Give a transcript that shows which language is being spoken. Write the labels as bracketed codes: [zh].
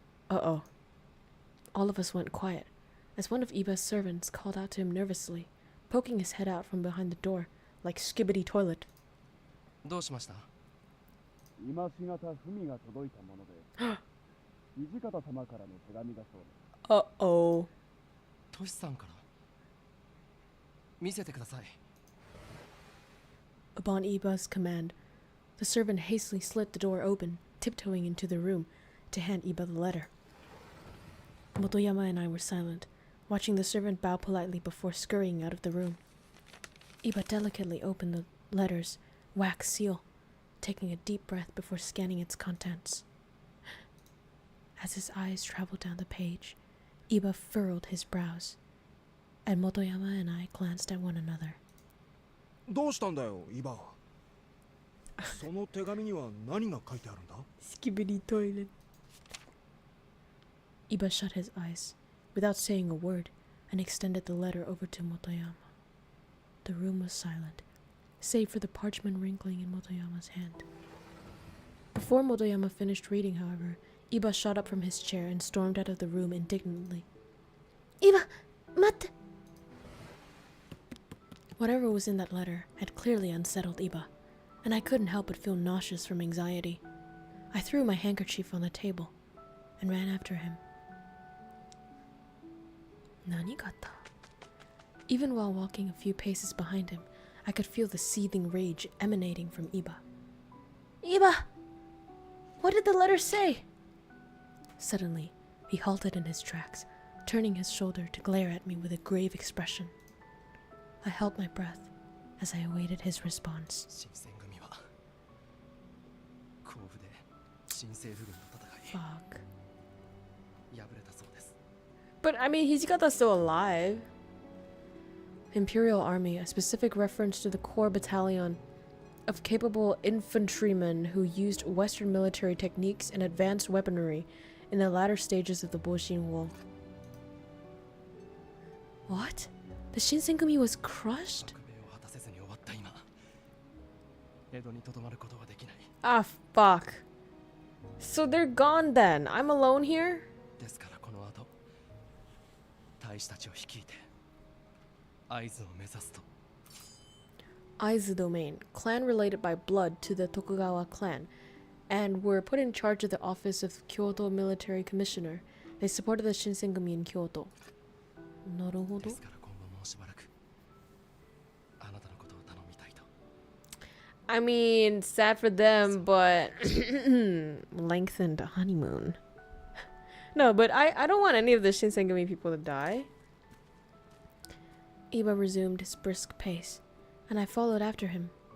[en] Uh-oh. All of us went quiet, as one of Iba's servants called out to him nervously, poking his head out from behind the door, like Skibbity Toilet. [ja] どうしました。今しがた文が届いたもので、土方様からの手紙だそうです。 [en] Uh-oh. [ja] トシさんから。見せてください。 [en] upon Iba's command, the servant hastily slit the door open, tiptoeing into the room to hand Iba the letter. Motoyama and I were silent, watching the servant bow politely before scurrying out of the room. Iba delicately opened the letter's wax seal, taking a deep breath before scanning its contents. As his eyes traveled down the page, Iba furrowed his brows, and Motoyama and I glanced at one another. [ja] どうしたんだよ、イバ。その手紙には何が書いてあるんだ？ [en] Skibbity Toilet. Iba shut his eyes, without saying a word, and extended the letter over to Motoyama. The room was silent, save for the parchment wrinkling in Motoyama's hand. Before Motoyama finished reading, however, Iba shot up from his chair and stormed out of the room indignantly. [ja] Iba, matte! [en] Whatever was in that letter had clearly unsettled Iba, and I couldn't help but feel nauseous from anxiety. I threw my handkerchief on the table and ran after him. [ja] Nani gatta? [en] Even while walking a few paces behind him, I could feel the seething rage emanating from Iba. Iba! What did the letter say? Suddenly, he halted in his tracks, turning his shoulder to glare at me with a grave expression. I held my breath as I awaited his response. [ja] 新選組は甲府で新政府軍と戦い [en] Fuck. [ja] 敗れたそうです。 [en] But I mean, Hijikata's still alive. Imperial Army, a specific reference to the core battalion of capable infantrymen who used Western military techniques and advanced weaponry in the latter stages of the Boshin War. What? The Shinsengumi was crushed? [ja] 革命を果たせずに終わった今、江戸にとどまることはできない。 [en] Ah, fuck. So they're gone then. I'm alone here? [ja] ですからこの後、大使たちを率いて会津を目指すと。 [en] Aizu domain, clan related by blood to the Tokugawa clan, and were put in charge of the office of Kyoto military commissioner. They supported the Shinsengumi in Kyoto. [ja] なるほど。ですから今後もうしばらくあなたのことを頼みたいと。 [en] I mean, sad for them, but lengthened honeymoon. No, but I don't want any of the Shinsengumi people to die. Iba resumed his brisk pace, and I followed after him.